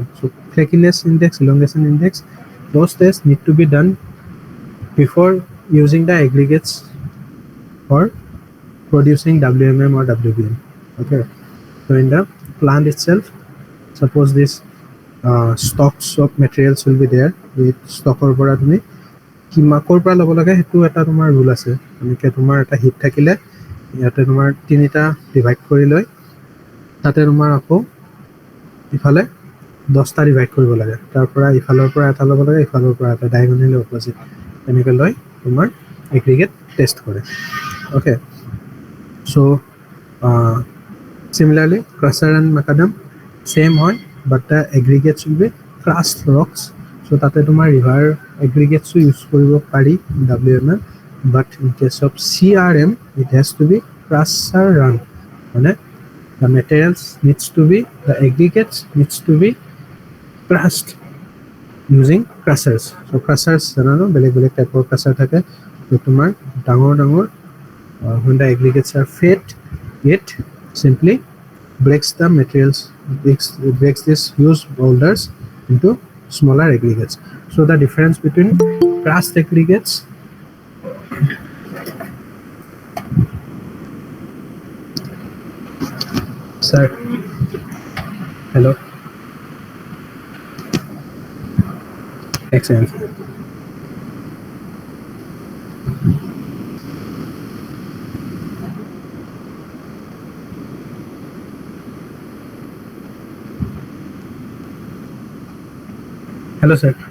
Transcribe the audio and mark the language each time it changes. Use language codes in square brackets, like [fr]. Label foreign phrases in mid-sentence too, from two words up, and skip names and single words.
[en] So flakiness index, elongation index, those tests need to be done before using the aggregates for producing WMM or WBM. Okay. So in the plant itself, suppose this stocks of materials will be there with stocker [as] পৰা তুমি কিমাকৰ পৰা ল'ব লাগে সেইটো এটা তোমাৰ ৰুল আছে এনেকৈ তোমাৰ এটা হিট থাকিলে ইয়াতে তোমাৰ তিনিটা ডিভাইড কৰি লৈ তাতে তোমাৰ আকৌ ইফালে 10টা ডিভাইড কৰিব লাগে তাৰ পৰা ইফালৰ পৰা এটা ল'ব লাগে ইফালৰ পৰা এটা [en] diagonally opposite [as] এনেকৈ লৈ তোমাৰ [en] aggregate test [as] কৰে [en] okay so similarly crusher and macadam same হয় but the aggregates will be crushed rocks so [as] তাতে তোমাৰ [en] river aggregates use [as] কৰিব পাৰি [en] WMM but in case of CRM it has to be crusher run মানে the materials needs to be the aggregates needs to be crushed using crushers so crushers [as] জানো বেলেগ বেলেগ টাইপৰ [en] crusher [as] থাকে তো তোমাৰ ডাঙৰ ডাঙৰ [en] when the aggregates are fed it simply breaks the materials breaks these huge boulders into smaller aggregates so the difference between crushed aggregates sir hello excellent hello sir